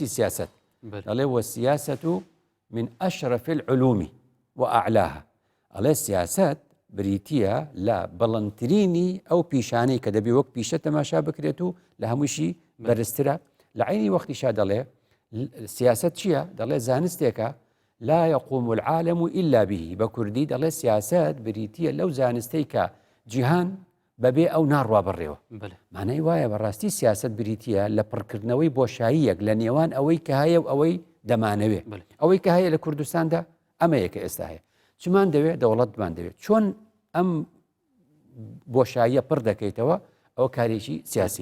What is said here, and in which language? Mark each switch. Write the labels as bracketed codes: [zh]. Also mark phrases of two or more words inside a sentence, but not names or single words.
[ckb] سیاست دەڵێ [ar] وەسیاسەت من ئەشرەف العلوم وأعلاها [ckb] ئەڵێ سیاست بریتیە لە بەڵندترینی ئەو پیشانەی کە دەبێ وەک پیشە تەماشا بکرێت و لە هەمووشی بەرزترە لە عینی وەختیشا دەڵێ سیاست چییە دەڵێ زانستێکە [ar] لا يقوم العالم إلا به [ckb] بە کوردی دەڵێ سیاست بریتیە لەو زانستەی کە جیهان بەبێ ئەو ناڕوا بڕێەوە مانای وایە بەڕاستی سیاست بریتیە لە پڕکردنەوەی بۆشاییەک لە نێوان ئەوەی کە هەیە و ئەوەی دەمانەوێ ئەوەی کە هەیە لە کوردستاندا ئەمەیە کە ئێستا هەیە چمان دەوێت دەوڵەتمان دەوێت چۆن ئەم بۆشاییە پڕ دەکەیتەوە ئەو کارێکی سیاسی